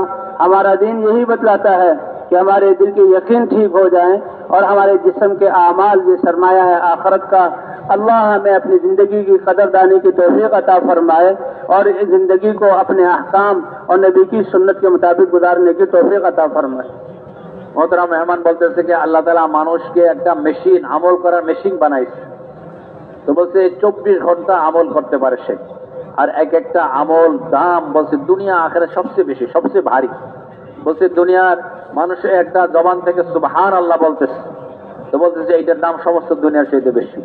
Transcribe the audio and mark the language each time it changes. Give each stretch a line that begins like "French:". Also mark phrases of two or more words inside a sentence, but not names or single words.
Urdu: ہمارا دین یہی بتلاتا ہے کہ ہمارے دل کے یقین ٹھیک ہو جائیں اور ہمارے جسم کے اعمال، یہ سرمایہ ہے آخرت کا. اللہ ہمیں اپنی زندگی کی قدردانی کی توفیق عطا فرمائے اور اس زندگی کو اپنے احکام اور نبی کی سنت کے مطابق گزارنے کی توفیق عطا فرمائے.
Bangla: মোহতারাম মেহমান বলতেছে যে আল্লাহ তাআলা মানুষকে একটা মেশিন, আমল করার মেশিন বানাইছে. তো বলছে 24 ঘন্টা আমল করতে পারে সে, আর এক একটা আমল দাম বলছে দুনিয়া আখিরাত সবচেয়ে বেশি, সবচেয়ে ভারী. বলছে দুনিয়ার মানুষের একটা জবান থেকে সুবহানাল্লাহ বলতেছে, তো বলতেছে এইটার দাম সমস্ত দুনিয়ার চাইতে বেশি.